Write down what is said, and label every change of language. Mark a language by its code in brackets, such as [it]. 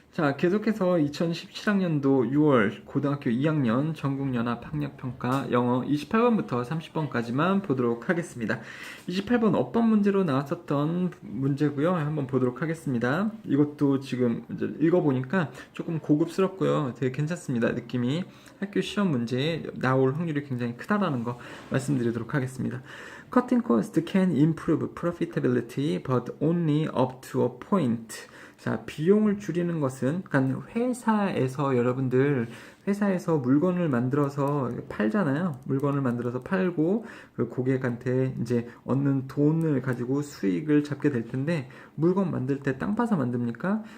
[ko] 자, 계속해서 2017학년도 6월 고등학교 2학년 전국연합학력평가 영어 28번부터 30번까지만 보도록 하겠습니다. 28번 어떤 문제로 나왔었던 문제고요. 한번 보도록 하겠습니다. 이것도 지금 이제 읽어보니까 조금 고급스럽고요. 되게 괜찮습니다. 느낌이 학교 시험 문제에 나올 확률이 굉장히 크다라는 거 말씀드리도록 하겠습니다. [en] Cutting cost can improve profitability, but only up to a point. [ko] 자, 비용을 줄이는 것은, 그러니까 회사에서 여러분들, 회사에서 물건을 만들어서 팔잖아요. 물건을 만들어서 팔고, 그 고객한테 이제 얻는 돈을 가지고 수익을 잡게 될 텐데, 물건 만들 때 땅 파서 만듭니까?